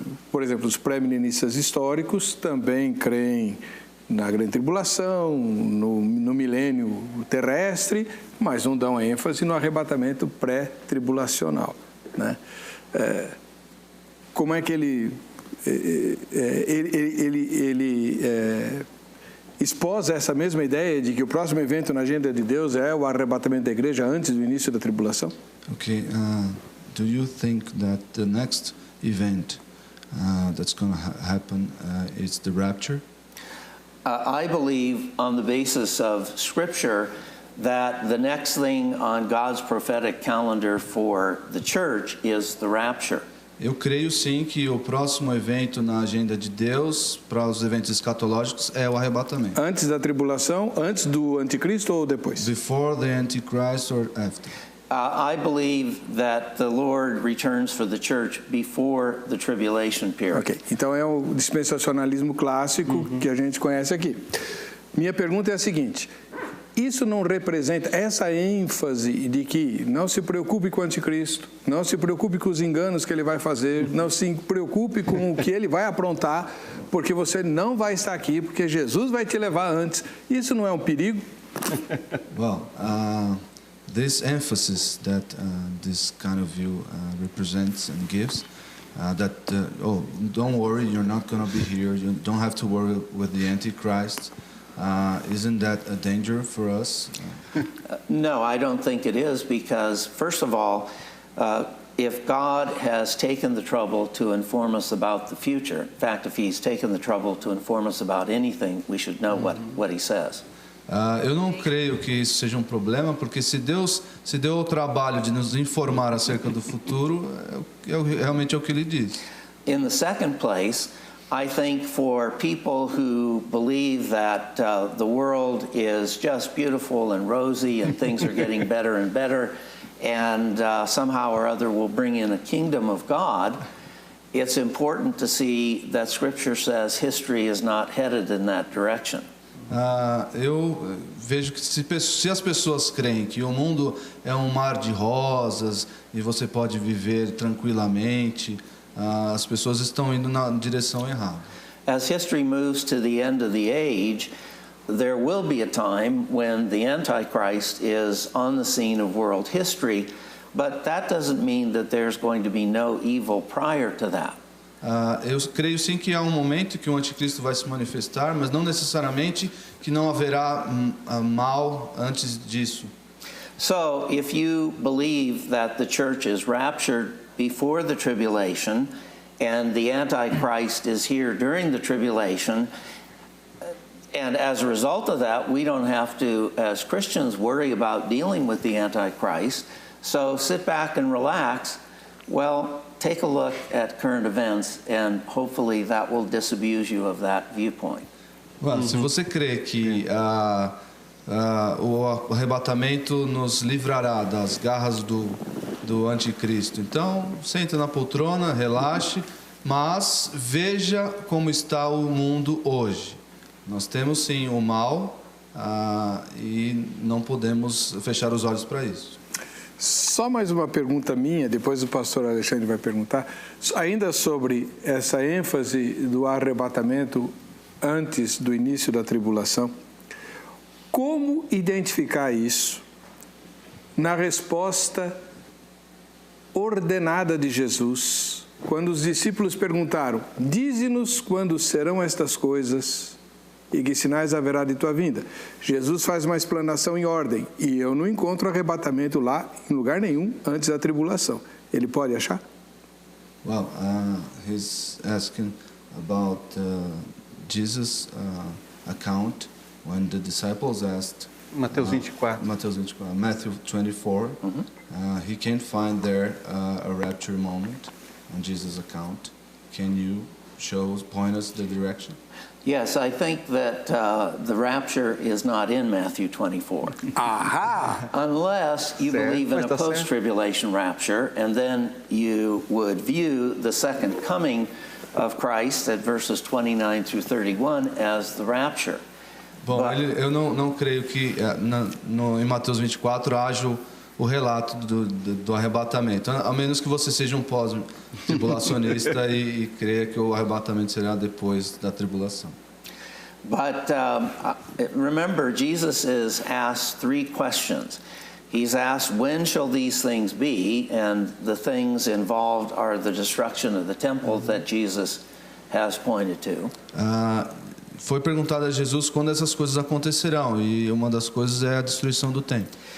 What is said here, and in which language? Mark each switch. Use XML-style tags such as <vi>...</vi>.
<pt>Por exemplo, os pré-milenistas históricos também creem na grande tribulação, no milênio terrestre, mas não dão ênfase no arrebatamento pré-tribulacional, né? Como é que ele esposa essa mesma ideia de que o próximo evento na agenda de Deus é o arrebatamento da igreja antes do início da tribulação?</pt> <en>Okay, do you think that the next event that's going to happen is the rapture? I believe, on the basis of Scripture, that the next thing on God's prophetic calendar for the church is the rapture.</en> <pt>Eu creio sim que o próximo evento na agenda de Deus para os eventos escatológicos é o arrebatamento. Antes da tribulação, antes do anticristo ou depois?</pt> <en>Before the Antichrist or after? I believe that the Lord returns for the church before the tribulation period.</en> <pt>Ok, então é o dispensacionalismo clássico que a gente conhece aqui. Minha pergunta é a seguinte: isso não representa essa ênfase de que não se preocupe com o anticristo, não se preocupe com os enganos que ele vai fazer, não se preocupe com o que ele vai aprontar, porque você não vai estar aqui, porque Jesus vai te levar antes. Isso não é um perigo?</pt> <en>Well, this emphasis that this kind of view represents and gives, don't worry, you're not going to be here, you don't have to worry with the Antichrist. Isn't that a danger for us? No, I don't think it is, because first of all, if God has taken the trouble to inform us about the future, in fact, if He's taken the trouble to inform us about anything, we should know what He says.</en> <pt>Eu não creio que isso seja um problema, porque se Deus se deu o trabalho de nos informar acerca do futuro, realmente é o que Ele diz.</pt> <en>In the second place, I think for people who believe that the world is just beautiful and rosy and things are getting better and better, and somehow or other will bring in a kingdom of God, it's important to see that Scripture says history is not headed in that direction.</en> <pt>Eu vejo que se as pessoas creem que o mundo é um mar de rosas e você pode viver tranquilamente, as pessoas estão indo na direção errada.</pt> <en>As history moves to the end of the age, there will be a time when the Antichrist is on the scene of world history, but that doesn't mean that there's going to be no evil prior to that.</en> <pt>Eu creio sim que há um momento que o anticristo vai se manifestar, mas não necessariamente que não haverá mal antes disso.</pt> <en>So, if you believe that the church is raptured before the tribulation and the Antichrist is here during the tribulation, and as a result of that, we don't have to, as Christians, worry about dealing with the Antichrist. So sit back and relax. Well, take a look at current events, and hopefully that will disabuse you of that viewpoint.</en> <pt>Well, se você crê que o arrebatamento nos livrará das garras do anticristo, então senta na poltrona, relaxe, mas veja como está o mundo hoje. Nós temos sim o mal e não podemos fechar os olhos para isso. Só mais uma pergunta minha, depois o pastor Alexandre vai perguntar, ainda sobre essa ênfase do arrebatamento antes do início da tribulação. Como identificar isso na resposta ordenada de Jesus, quando os discípulos perguntaram: dize-nos quando serão estas coisas e que sinais haverá de tua vinda? Jesus faz uma explanação em ordem, e eu não encontro arrebatamento lá em lugar nenhum antes da tribulação. Ele pode achar?</pt> <en>Well, he's asking about Jesus' account when the disciples asked.</en> <pt>Mateus 24.</pt> <en>Matthew 24. He can't find there a rapture moment on Jesus' account. Can you point us the direction? Yes, I think that the rapture is not in Matthew 24. Aha! Unless you believe in a post-tribulation rapture, and then you would view the second coming of Christ at verses 29 through 31 as the rapture.</en> <pt>Bom, eu não creio que em Mateus 24 haja o relato do arrebatamento, a menos que você seja um pós-tribulacionista e creia que o arrebatamento será depois da tribulação.</pt> <en>But remember, Jesus is asked three questions. He's asked, when shall these things be? And the things involved are the destruction of the temple that Jesus has pointed to.</en> <pt>Foi perguntado a Jesus quando essas coisas acontecerão, e uma das coisas é a destruição do templo.</pt>